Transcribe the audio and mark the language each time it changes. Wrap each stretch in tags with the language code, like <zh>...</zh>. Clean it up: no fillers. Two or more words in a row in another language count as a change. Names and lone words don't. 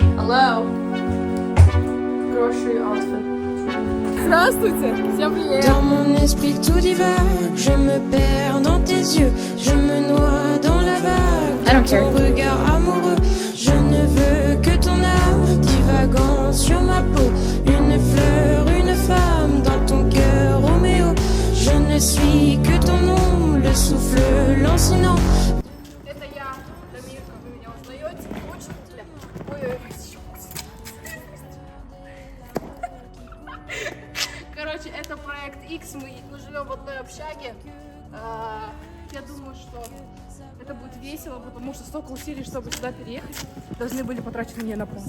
<en>Hello. Grocery outfit.</en> <ru>Здравствуйте, всем привет.</ru> <fr>Dans mon esprit tout divague, je me perds dans tes yeux, je me noie dans la vague de ton regard amoureux. Je ne veux que ton âme divagant sur ma peau, une fleur, une femme dans ton cœur, Roméo. Je ne suis que ton ombre, le souffle lancinant.</fr> <ru>Это я, Дамирка, вы меня узнаете? Учителя. Ой-ой-ой. Короче, это проект X, мы живем в одной общаге. Я думаю, что это будет весело, потому что столько усилий, чтобы сюда переехать, должны были потрачены не напрасно.</ru>